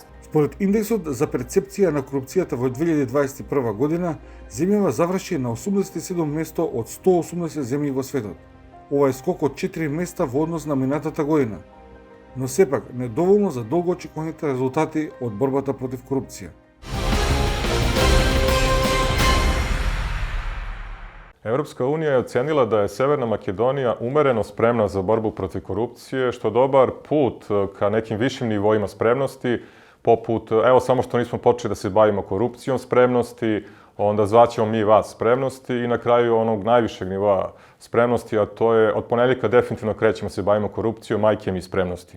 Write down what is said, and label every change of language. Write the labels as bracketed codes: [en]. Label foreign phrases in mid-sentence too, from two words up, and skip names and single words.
[mk] Според индексот за перцепција на корупцијата во 2021 година, земјава заврши на 87 место од 180 земји во светот. Ова е скок од 4 места во однос на минатата година, но сепак недоволно за долгоочекуваните резултати од борбата против корупција. [sr] Evropska unija je ocenila da je Severna Makedonija umereno spremna za borbu protiv korupcije, što je dobar put ka nekim višim nivoima spremnosti, poput, evo samo što nismo počeli da se bavimo korupcijom spremnosti, onda zvaćemo mi vas spremnosti i na kraju onog najvišeg nivoa spremnosti, a to je od ponedjeljka definitivno krećemo se bavimo korupcijom, majke mi spremnosti.